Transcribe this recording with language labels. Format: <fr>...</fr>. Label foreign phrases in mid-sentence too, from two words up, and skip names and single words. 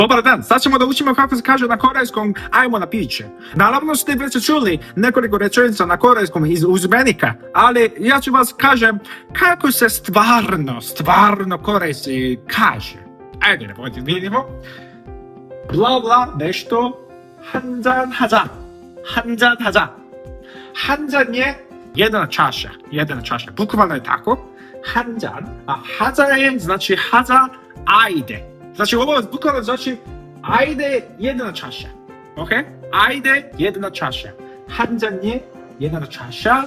<sr>Dobar dan, sad ćemo da učimo kako se kaže na korejskom ajmo na piće. Naravno ste već čuli nekoliko rečenica na korejskom iz uzmenika, ali ja ću vas kažem kako se stvarno korejski kaže. Ajde, da vidimo. Bla bla, nešto.</sr> <ko>한잔 하자. 한잔 하자.</ko> <sr>한잔 je jedna čaša. Bukvalno je tako. 한잔, a haza je znači haza, ajde. Znači ovo bukvalno znači ajde jedna čaša. Ok? Ajde jedna čaša. 한잔 je jedna čaša.</sr>